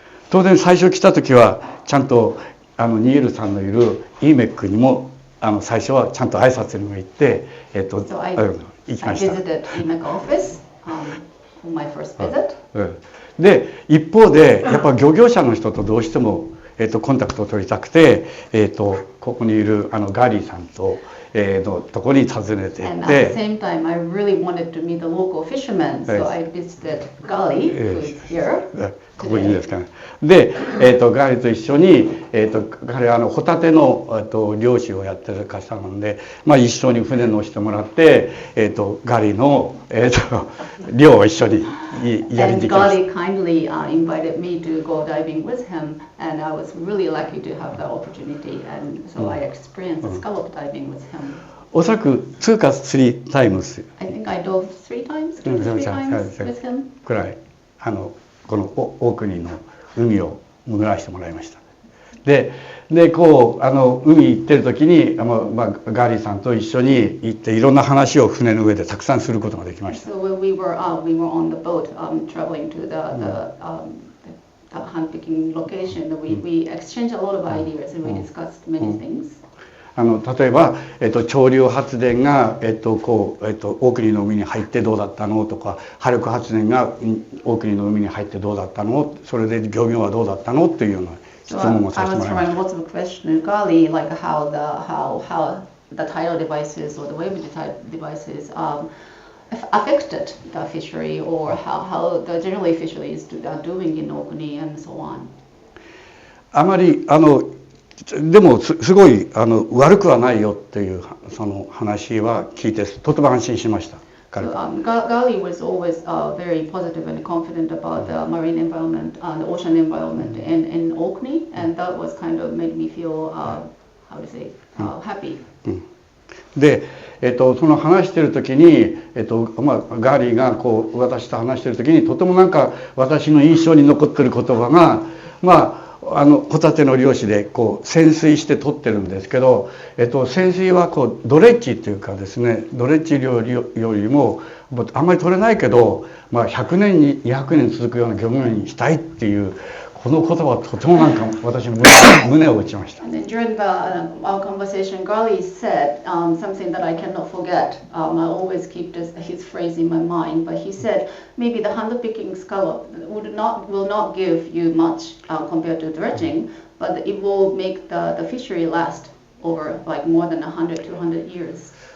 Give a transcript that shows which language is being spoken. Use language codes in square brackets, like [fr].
[ja] 当然最初来た時はちゃんとニールさんのいる EMEC にも最初はちゃんと挨拶にも行って、 [en] So I [ja] 行きました。 [en] visited EMEC office for my first visit. [ja] で一方でやっぱ漁業者の人とどうしても、コンタクトを取りたくて、ここにいるガリーさんと、のところに訪ねていって。 [en] And at the same time, I really wanted to meet the local fishermen, so I visited Gali, who is here. [ja] ここにいいですかね。で、ガリと一緒に、彼はホタテの、漁師をやってる方なので、一緒に船乗してもらって、ガリの、漁を一緒にやりに行きました。 [en] And Gali kindly invited me to go diving with him, and I was really lucky to have that opportunity, and so I experienced scallop diving with him. [ja] おそらく2か3 times. [en] I think I dove 3 times with him. [ja] くらいこのオークニーの海を潜らせてもらいました。で海行ってる時に、ガリーさんと一緒に行っていろんな話を船の上でたくさんすることができました。 [en] So when we were on the boat traveling to the hand picking location, we exchanged a lot of ideas and we discussed many things. [ja] 例えば、潮流発電が、オークニーの海に入ってどうだったのとか、波力発電がオークニーの海に入ってどうだったの、それで漁業はどうだったのっていうような質問もさせてもらいました。 [en] I was trying lots of questions to Gali, like how the tidal devices or the wave devices affected the fishery, or how the generally fisheries are doing in Orkney and so on. [ja] あまりでもすごい悪くはないよっていうその話は聞いてとても安心しました。 [en] So, Gali was always very positive and confident about the marine environment, the ocean environment in Orkney, and that was kind of made me feel, how to say, happy. [ja] で、その話してる時に、ガリーが私と話してる時にとてもなんか私の印象に残ってる言葉が、ホタテの漁師で潜水して取ってるんですけど、潜水はドレッジっていうかですね、ドレッジ漁よりもあんまり取れないけど、100年に200年続くような漁業にしたいっていうこの言葉はとてもなんか私の胸を打ちました。 [en] And then during our conversation, Gareth said something that I cannot forget. I always keep his phrase in my mind, but he said maybe the hand-picking scallop will not give you much compared to dredging, but it will make the fishery last over like more than 100, 200 years.